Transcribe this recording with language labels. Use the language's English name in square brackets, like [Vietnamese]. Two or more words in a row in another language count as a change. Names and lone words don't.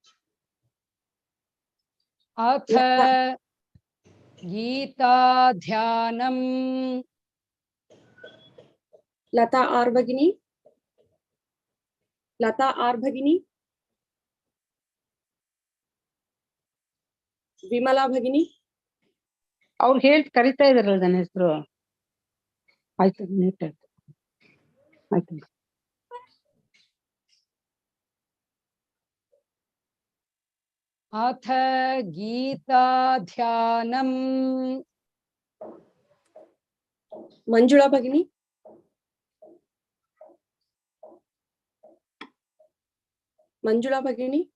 [Sanskrit] अथ गीता ध्यानम् Lata R Bhagini. Lata R Bhagini. Vimala Bhagini. [Kannada] ಅವ್ರು ಹೇಳಿ ಕರಿತಾ ಇದಾರಲ್ಲ ನನ್ನ ಹೆಸರು ಆಯ್ತು ನೀಟ್ ಆಯ್ತು ಆಯ್ತು [Sanskrit] अथ गीता ध्यानम् Manjula Bhagini. Manjula Bhagini.